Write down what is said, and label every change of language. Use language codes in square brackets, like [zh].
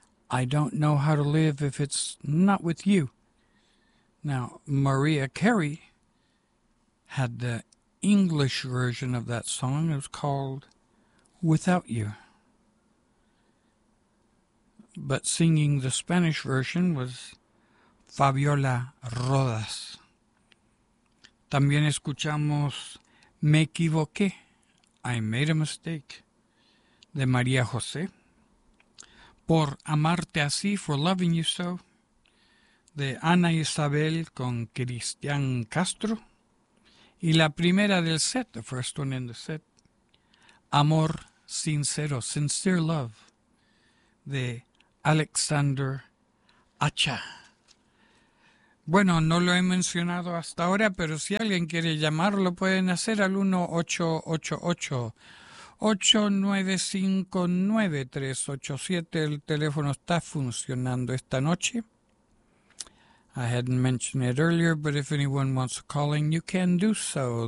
[en] I don't know how to live if it's not with you. Now, Mariah Carey had the English version of that song. It was called Without You. But singing the Spanish version was Fabiola Rodas. [es] También escuchamos Me Equivoqué, I Made a Mistake, de María José. Por Amarte Así, For Loving You So, de Ana Isabel con Cristian Castro. Y la primera del set, the first one in the set, Amor Sincero, Sincere Love, de Alexander Acha. Bueno, no lo he mencionado hasta ahora, pero si alguien quiere llamarlo, pueden hacer al 1-888-895-9387. El teléfono está funcionando esta noche. [en] I hadn't mentioned it earlier, but if anyone wants a calling, you can do so.